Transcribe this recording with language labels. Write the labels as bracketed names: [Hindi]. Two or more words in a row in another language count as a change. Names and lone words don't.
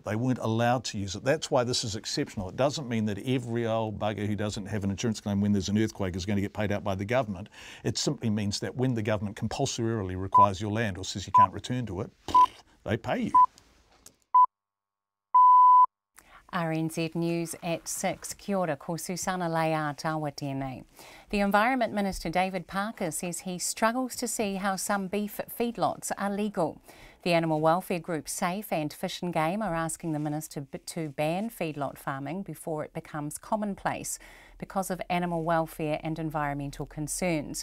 [English] They weren't allowed to use it. That's why this is exceptional. It doesn't mean that every old bugger who doesn't have an insurance claim when there's an earthquake is going to get paid out by the government. It simply means that when the government compulsorily requires your land or says you can't return to it, they pay you. RNZ News at 6. [Māori] Kia ora, ko Susana Leia tawa tēnei. [English] The Environment Minister David Parker says he struggles to see how some beef feedlots are legal. The animal welfare group SAFE and Fish and Game are asking the Minister to ban feedlot farming before it becomes commonplace because of animal welfare and environmental concerns.